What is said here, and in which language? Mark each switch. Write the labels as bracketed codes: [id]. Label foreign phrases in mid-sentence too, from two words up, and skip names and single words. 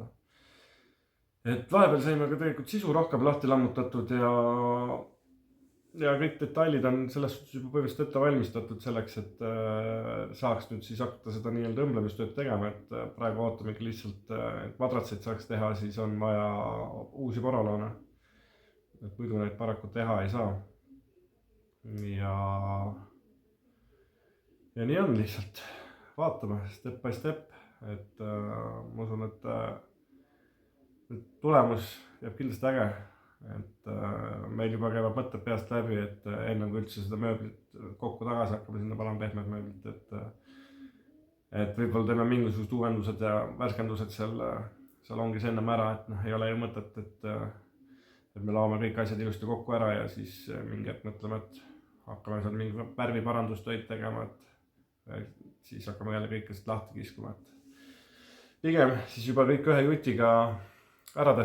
[et] Et vahepeal saime ka tegelikult sisu rohkem lahti lammutatud ja kõik detailid on selles suhtes juba põhimõtteliselt ette valmistatud selleks, et saaks nüüd siis hakata seda nii-öelda õmblemistööd tegema, et praegu ootamegi lihtsalt, et madratseid saaks teha, siis on vaja uusi poroloone. Et muidu neid paraku teha ei saa. Ja nii on lihtsalt. Vaatame [en] step by step, [et] et ma usun, et tulemus jääb kindlasti äge. Et meil juba käivad mõtted peast läbi, et enne kui üldse seda mööblit kokku tagasi hakkame sinna panema pehmed mööblit, et võib-olla teeme mingisugused uuendused ja värskendused seal ongi see ennem ära, et ei ole ju mõtet, et me laome kõik asjad ilusti kokku ära ja siis mingi hetk mõtleme, et hakkame seal mingi värviparandustöid tegema, et siis hakkame jälle kõik asjad lahti kiskuma, et pigem siis juba kõik ühe jutiga ära teha.